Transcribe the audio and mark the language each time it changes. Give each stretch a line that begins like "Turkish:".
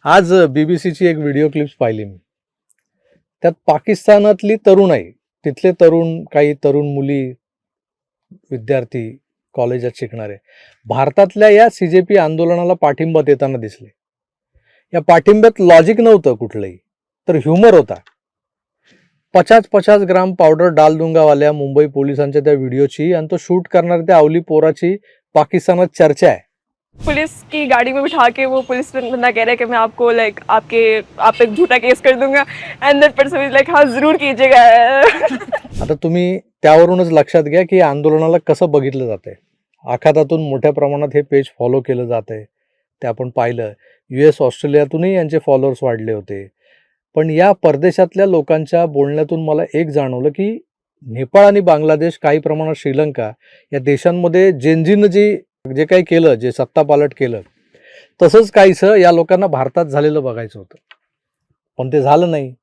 Marathi: आज बीबीसीची एक video clips पाहिली मी. त्यात पाकिस्तानातली तरुणाई तिथले काही तरुण मुली विद्यार्थी कॉलेजात शिकणारे भारतातल्या या सीजेपी आंदोलनाला पाठिंबा देताना दिसले. या पाठिंब्यात लॉजिक नव्हतं कुठलंही तर ह्युमर होता.
Hindi: 50 ग्राम पावडर डाल दूंगा
Marathi: वाल्या मुंबई पोलिसांच्या त्या व्हिडिओची आणि तो शूट करणाऱ्या त्या अवली पोराची पाकिस्तानात चर्चा आहे.
Hindi: पुलिस की गाड़ी में बिठा के वो पुलिस बंदा कह रहा है कि मैं आपको लाइक आप पे झूठा केस कर दूंगा
English: and that person is like
Hindi: हाँ जरूर कीजिएगा.
Marathi: आता तुम्ही त्यावरूनच लक्षात घ्या की आंदोलनाला कसं बघितलं जातंय. आखातातून मोठ्या प्रमाणात हे पेज फॉलो केलं जात आहे ते आपण पाहिलं. US ऑस्ट्रेलियातूनही यांचे फॉलोअर्स वाढले होते. पण या परदेशातल्या लोकांच्या बोलण्यातून मला एक जाणवलं की नेपाळ आणि बांगलादेश काही प्रमाणात श्रीलंका या देशांमध्ये जेनजीनं जे काही केलं जे सत्तापालट केलं तसंच काहीसं या लोकांना भारतात झालेलं बघायचं होतं. पण ते झालं नाही.